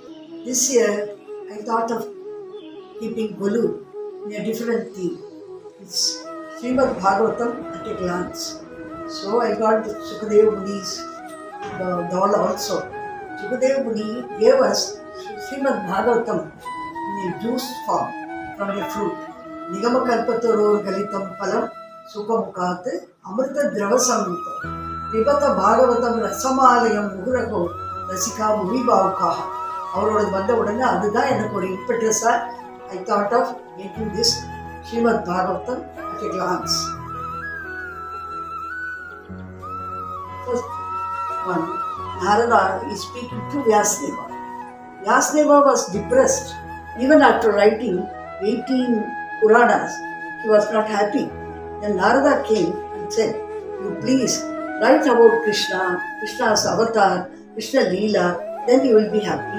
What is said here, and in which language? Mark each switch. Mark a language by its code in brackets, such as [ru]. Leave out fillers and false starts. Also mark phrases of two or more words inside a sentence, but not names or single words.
[en] This year I thought of keeping Golu in a different theme. It's Srimad Bhagavatam at a glance. So I got the Sukadeva Muni's doll also. Sukadeva Muni gave us Srimad Bhagavatam in a juice form from a fruit. [sa] निगम कल्पतरोर् गलितम् फलम् शुकमुखात् अमृत द्रवसमृतम्. विपत भागवतम् रसमालयम् मुकुरको रसिका [ta] முனிபாவுக்காக அவரோட வந்த உடனே அதுதான் எனக்கு ஒரு இம்பெட்ரஸா [en] I thought of making this Srimad Bhagavatam at a glance. First one, Narada is speaking to Vyasdeva. Vyasdeva was depressed. Even after writing 18 Puranas, he was not happy. Then Narada came and said, "You please write about Krishna, Krishna's avatar, Krishna Leela, then you will be happy."